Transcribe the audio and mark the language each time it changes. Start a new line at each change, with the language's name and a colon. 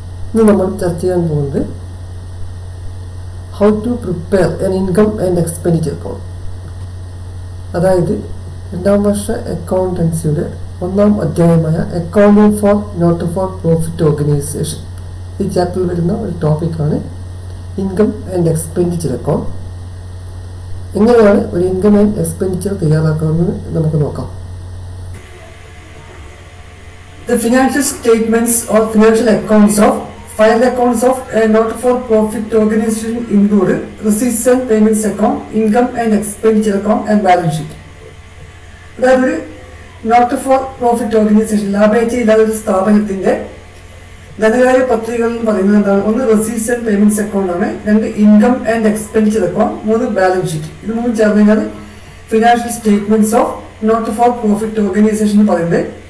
Malayalam: ഇന്ന് നമ്മൾ ചർച്ച ചെയ്യാൻ പോകുന്നത്
English: how to prepare an income and expenditure account,
Malayalam: അതായത് രണ്ടാം വർഷ അക്കൗണ്ടൻസിയുടെ ഒന്നാം അധ്യായമായ accounting four not for profit organisation. ഈ ചാപ്റ്ററിൽ വരുന്ന ഒരു ടോപ്പിക്കാണ് ഇൻകം ആൻഡ് എക്സ്പെൻഡിച്ചർ അക്കൗണ്ട്. എങ്ങനെയാണ് ഒരു ഇൻകം ആൻഡ് എക്സ്പെൻഡിച്ചർ തയ്യാറാക്കുന്നത് നമുക്ക് നോക്കാം.
English: The financial statements or financial accounts of filed accounts of a not-for-profit organization include receipts and payments account, income and expenditure account and balance sheet.
Malayalam: അതായത് ഒരു not for profit organisation, ലാഭേച്ഛ ഇല്ലാത്ത ഒരു സ്ഥാപനത്തിന്റെ ധനകാര്യ പത്രികകൾ എന്ന് പറയുന്നത് എന്താണ്? ഒന്ന് റെസീറ്റ്സ് ആൻഡ് പേയ്മെന്റ്സ് അക്കൗണ്ട് ആണ്, രണ്ട് ഇൻകം ആൻഡ് എക്സ്പെൻഡിച്ചർ അക്കൗണ്ട്, മൂന്ന് ബാലൻസ് ഷീറ്റ്. ഇത് മൂന്നും ചേർന്ന് കഴിഞ്ഞാൽ financial statements of not for profit organisation എന്ന് പറയുന്നത്.